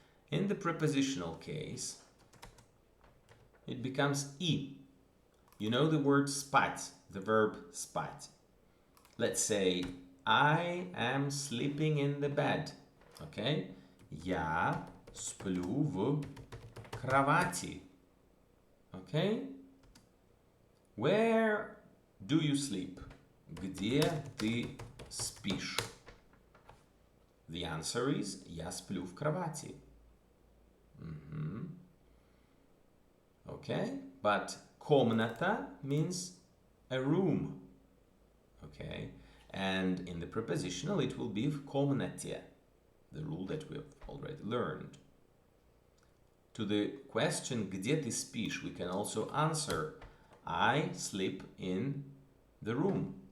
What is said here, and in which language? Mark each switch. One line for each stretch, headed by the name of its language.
English: In the prepositional case, it becomes I. You know the word спать, the verb спать. Let's say, I am sleeping in the bed, okay?
Russian: Я сплю в кровати, okay?
English: Where do you sleep?
Russian: Где ты спишь?
English: The answer is
Russian: я сплю в кровати.
English: Okay, but комната means a room. Okay, and in the prepositional it will be
Russian: в комнате,
English: the rule that we have already learned. To the question
Russian: где ты спишь,
English: we can also answer I sleep in the room.